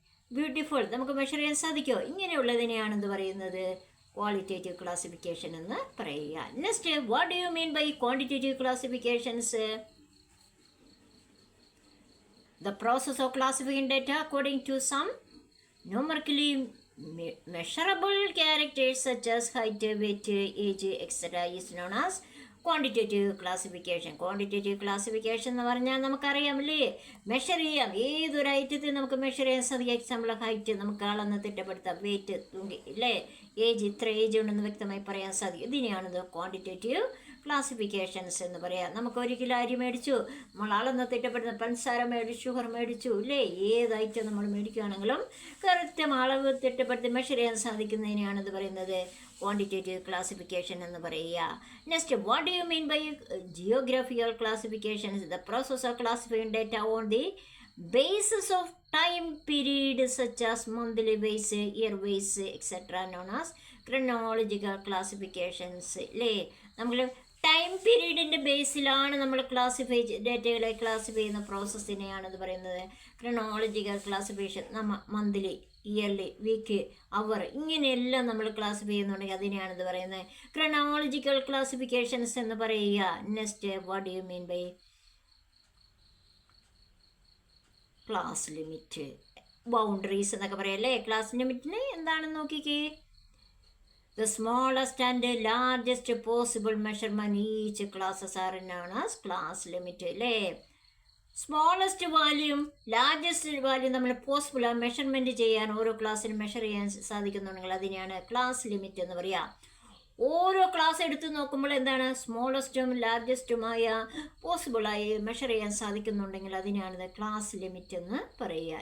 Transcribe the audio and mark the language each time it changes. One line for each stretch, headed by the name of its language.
Malayalam: Beautiful, നമുക്ക് measure ചെയ്യാൻ സാധിക്കുമോ? ഇങ്ങനെയുള്ളതിനെയാണ് എന്ത് പറയുന്നത്? ക്വാളിറ്റേറ്റീവ് ക്ലാസിഫിക്കേഷൻ എന്ന് പറയുക.
English: Next, what do you mean by quantitative classifications? The process of classifying data according to some numerically measurable characters such as height, weight, age, etc. is known as quantitative classification.
Malayalam: Quantitative classification എന്ന് പറഞ്ഞാൽ നമുക്കറിയാമല്ലേ, measure ചെയ്യാം, ഏതൊരു ഐറ്റത്തിൽ നമുക്ക് measure ചെയ്യാൻ സാധിക്കും. Example height നമുക്ക് ആളെന്ന് തിട്ടപ്പെടുത്താം, wait തൂങ്ങി ഇല്ലേ, ഏജ് ഇത്ര ഏജ് ഉണ്ടെന്ന് വ്യക്തമായി പറയാൻ സാധിക്കും. ഇതിനെയാണിത് ക്വാണ്ടിറ്റേറ്റീവ് ക്ലാസിഫിക്കേഷൻസ് എന്ന് പറയാം. നമുക്ക് 1 കിലോ അരി മേടിച്ചു, നമ്മൾ ആളെന്ന് തിട്ടപ്പെടുന്ന പഞ്ചസാര മേടിച്ചു, ഷുഗർ മേടിച്ചു ഇല്ലേ, ഏത് ഐറ്റം നമ്മൾ മേടിക്കുകയാണെങ്കിലും കൃത്യം അളവ് തിട്ടപ്പെടുത്തി മെഷർ ചെയ്യാൻ സാധിക്കുന്നതിനെയാണിത് പറയുന്നത് ക്വാണ്ടിറ്റേറ്റീവ് ക്ലാസിഫിക്കേഷൻ എന്ന് പറയുക.
English: Next, what do you mean by geographical classifications? The process of classifying data on the basis of time period such as monthly base, year base, etc. known as chronological classifications.
Malayalam: അല്ലേ, നമ്മൾ time പീരീഡിൻ്റെ ബേസിലാണ് നമ്മൾ ഡേറ്റകളെ classify ചെയ്യുന്ന പ്രോസസ്സിനെയാണ് ഇത് പറയുന്നത് chronological classification. Monthly, yearly, week, അവർ ഇങ്ങനെയെല്ലാം നമ്മൾ classify ചെയ്യുന്നുണ്ടെങ്കിൽ അതിനെയാണ് ഇത് പറയുന്നത് ക്രോണോളജിക്കൽ ക്ലാസിഫിക്കേഷൻസ് എന്ന് പറയുക.
English: next, what do you mean by class limit, boundaries
Malayalam: എന്നൊക്കെ പറയാം അല്ലേ. ക്ലാസ് ലിമിറ്റിന് എന്താണെന്ന് നോക്കിക്കേ.
English: The smallest and largest possible measurement each classes are known as class limit.
Malayalam: അല്ലേ, സ്മോളസ്റ്റ് വാല്യൂം ലാർജസ്റ്റ് വാല്യൂം നമ്മൾ പോസിബിൾ ആ മെഷർമെൻറ്റ് ചെയ്യാൻ ഓരോ ക്ലാസ്സിന് മെഷർ ചെയ്യാൻ സാധിക്കുന്നുണ്ടെങ്കിൽ അതിനെയാണ് ക്ലാസ് ലിമിറ്റ് എന്ന് പറയുക. ഓരോ ക്ലാസ് എടുത്ത് നോക്കുമ്പോൾ എന്താണ് സ്മോളസ്റ്റും ലാർജസ്റ്റുമായ പോസിബിളായി മെഷർ ചെയ്യാൻ സാധിക്കുന്നുണ്ടെങ്കിൽ അതിനാണ് ക്ലാസ് ലിമിറ്റ് എന്ന് പറയുക.